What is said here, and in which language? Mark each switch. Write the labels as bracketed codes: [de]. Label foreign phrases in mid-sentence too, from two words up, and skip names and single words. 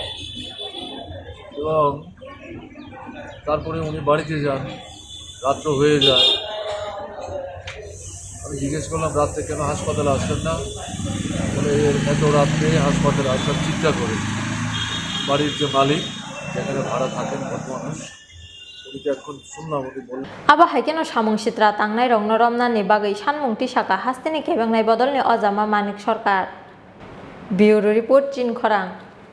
[bn] এবং তারপরে উনি বাড়িতে যান, রাত্র হয়ে যায়। আমি জিজ্ঞেস করলাম রাত্রে কেন হাসপাতালে আসেন না, বলে এত রাত্রে হাসপাতালে আসার চিন্তা করে। বাড়ির যে মালিক, যেখানে ভাড়া থাকেন মানুষ, উনি তো এখন শুনলাম উনি বললেন [trp] Aba haikeno samung sitra tangnai rong noromna ni bagai sanmung tisaka hastini kebengnai bodolni ojama manik sarkar. Bureau report Chin Khorang.